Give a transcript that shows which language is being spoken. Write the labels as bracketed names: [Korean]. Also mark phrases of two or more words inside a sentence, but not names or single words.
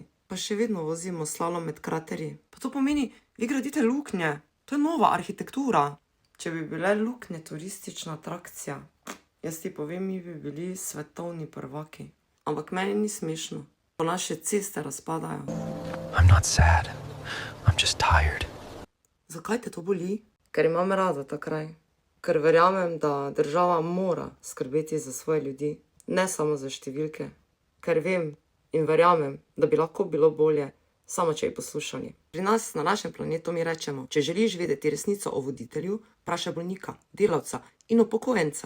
[Slovenian] Pa še vedno vozimo slalom med kraterji. Pa to pomeni, vi gradite luknje. To je nova arhitektura. Če bi bile luknje turistična atrakcija, jaz ti povem, mi bi bili svetovni prvaki. Ampak meni ni smešno. Po naše ceste razpadajo. [English] I'm not sad. I'm just tired. [Slovenian] Zakaj te to boli? Ker imam rada ta kraj. Ker verjamem, da država mora skrbeti za svoje ljudi, ne samo za številke. Ker vem in verjamem, da bi lahko bilo bolje, samo če bi poslušali. Pri nas na našem planetu mi rečemo, če želiš vedeti resnico o voditelju, vprašaj bolnika, delavca in upokojenca.